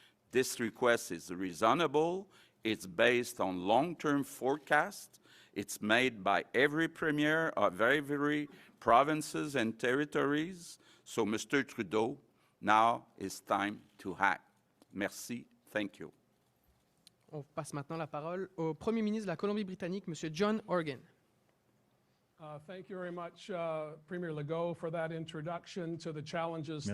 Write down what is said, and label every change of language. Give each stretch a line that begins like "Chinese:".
English: This request is reasonable. It's based on long-term forecasts. It's made by every premier of every provinces and territories. So, Mr. Trudeau, now is time to act.
French: Merci.
English: Thank you.
French: On passe maintenant la parole au Premier ministre de la Colombie-Britannique, M. John Horgan.
English: Thank you very much, Premier Legault, for that introduction to the challenges